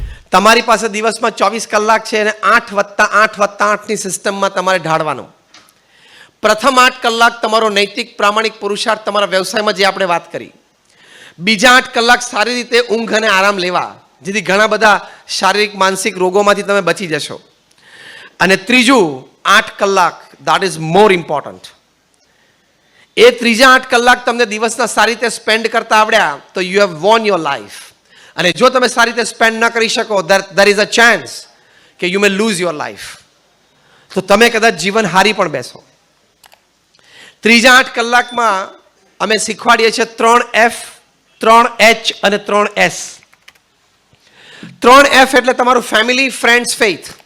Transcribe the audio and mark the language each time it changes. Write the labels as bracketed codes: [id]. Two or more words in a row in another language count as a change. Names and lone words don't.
[gu] તમારી પાસે દિવસમાં 24 કલાક છે અને 8+8+8ની સિસ્ટમમાં તમારે ઢાળવાનું. પ્રથમ 8 કલાક તમારો નૈતિક પ્રામાણિક પુરુષાર્થ તમારા વ્યવસાયમાં જે આપણે વાત કરી. બીજા 8 કલાક સારી રીતે ઊંઘ અને આરામ લેવા, જેથી ઘણા બધા શારીરિક માનસિક રોગોમાંથી તમે બચી જશો. અને ત્રીજું 8 કલાક, [en] that is more important. [gu] એ ત્રીજા 8 કલાક તમને દિવસના સારી રીતે સ્પેન્ડ કરતા આવડ્યા તો [en] you have won your life. [gu] અને જો તમે સારી રીતે સ્પેન્ડ ન કરી શકો, [en] there is a chance કે you may lose your life. [gu] તો તમે કદાચ જીવન હારી પણ બેસો. ત્રીજા 8 કલાકમાં અમે શીખવાડીએ છીએ 3F, 3H અને 3S. 3F એટલે તમારું [en] family, friends, faith.